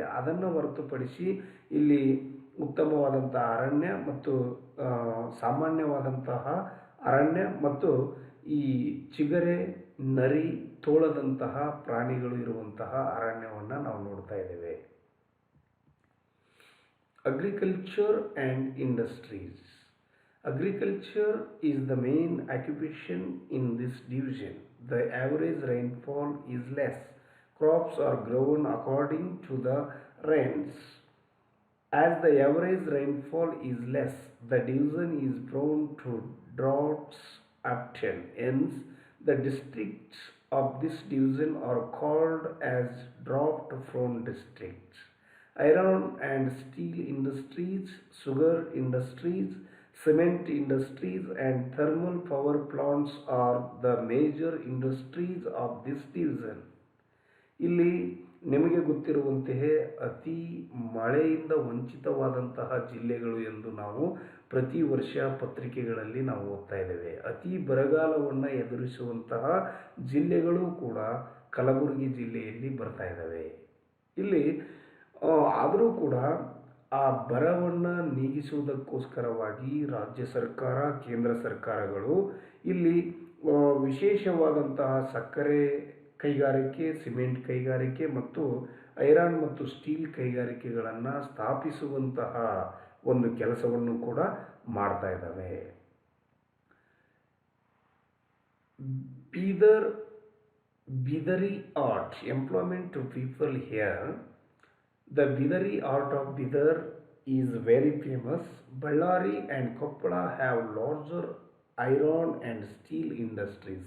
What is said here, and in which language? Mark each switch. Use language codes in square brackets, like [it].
[kn] ಅದನ್ನು ಹೊರತುಪಡಿಸಿ ಇಲ್ಲಿ ಉತ್ತಮವಾದಂತಹ ಅರಣ್ಯ ಮತ್ತು ಸಾಮಾನ್ಯವಾದಂತಹ ಅರಣ್ಯ ಮತ್ತು ಈ ಚಿಗರೆ, ನರಿ, ತೋಳದಂತಹ ಪ್ರಾಣಿಗಳು ಇರುವಂತಹ ಅರಣ್ಯವನ್ನು ನಾವು ನೋಡ್ತಾ ಇದ್ದೇವೆ. [en] Agriculture and industries. Agriculture is the main occupation in this division. The average rainfall is less. Crops are grown according to the rains. As the average rainfall is less, the division is prone to droughts often. Hence, the districts of this division are called as drought-prone districts. Iron and steel industries, sugar industries, cement industries and thermal power plants are the major industries of this division. [kn] ಇಲ್ಲಿ ನಿಮಗೆ ಗೊತ್ತಿರುವಂತೆಯೇ ಅತಿ ಮಳೆಯಿಂದ ವಂಚಿತವಾದಂತಹ ಜಿಲ್ಲೆಗಳು ಎಂದು ನಾವು ಪ್ರತಿ ವರ್ಷ ಪತ್ರಿಕೆಗಳಲ್ಲಿ ನಾವು ಓದ್ತಾ ಇದ್ದೇವೆ. ಅತಿ ಬರಗಾಲವನ್ನು ಎದುರಿಸುವಂತಹ ಜಿಲ್ಲೆಗಳು ಕೂಡ ಕಲಬುರಗಿ ಜಿಲ್ಲೆಯಲ್ಲಿ ಬರ್ತಾ ಇದ್ದಾವೆ. ಇಲ್ಲಿ ಆದರೂ ಕೂಡ ಆ ಬರವನ್ನು ನೀಗಿಸುವುದಕ್ಕೋಸ್ಕರವಾಗಿ ರಾಜ್ಯ ಸರ್ಕಾರ, ಕೇಂದ್ರ ಸರ್ಕಾರಗಳು ಇಲ್ಲಿ ವಿಶೇಷವಾದಂತಹ ಸಕ್ಕರೆ ಕೈಗಾರಿಕೆ, ಸಿಮೆಂಟ್ ಕೈಗಾರಿಕೆ ಮತ್ತು ಐರನ್ ಮತ್ತು ಸ್ಟೀಲ್ ಕೈಗಾರಿಕೆಗಳನ್ನು ಸ್ಥಾಪಿಸುವಂತಹ ಒಂದು ಕೆಲಸವನ್ನು ಕೂಡ ಮಾಡ್ತಾ ಇದ್ದಾವೆ. Bidar [en] Bidari art, employment to people here. The Bidari art of Bidar is very famous. Ballari and Koppala have larger iron and steel industries.